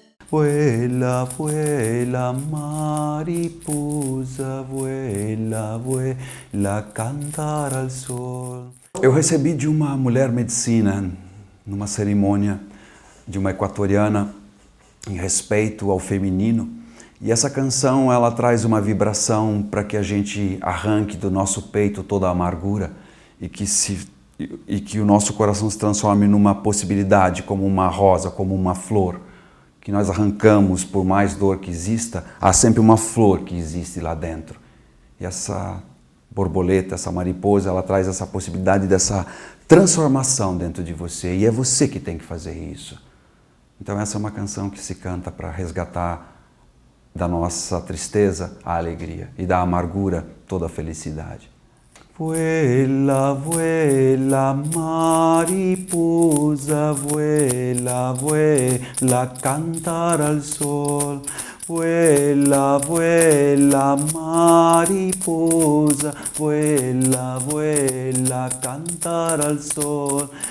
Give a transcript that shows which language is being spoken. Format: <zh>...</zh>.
<es>Vuela, vuela, mariposa, vuela, vuela, cantar al sol.</es> <pt>Eu recebi de uma mulher medicina, numa cerimônia de uma equatoriana, em respeito ao feminino, e essa canção ela traz uma vibração para que a gente arranque do nosso peito toda a amargura e que o nosso coração se transforme numa possibilidade, como uma rosa, como uma flor, que nós arrancamos. Por mais dor que exista, há sempre uma flor que existe lá dentro. E essa borboleta, essa mariposa, ela traz essa possibilidade dessa transformação dentro de você. E é você que tem que fazer isso. Então essa é uma canção que se canta para resgatar da nossa tristeza a alegria e da amargura toda a felicidade.</pt> <es>Vuela, vuela, mariposa, vuela, vuela, cantar al sol. Vuela, vuela, mariposa, vuela, vuela, cantar al sol.</es>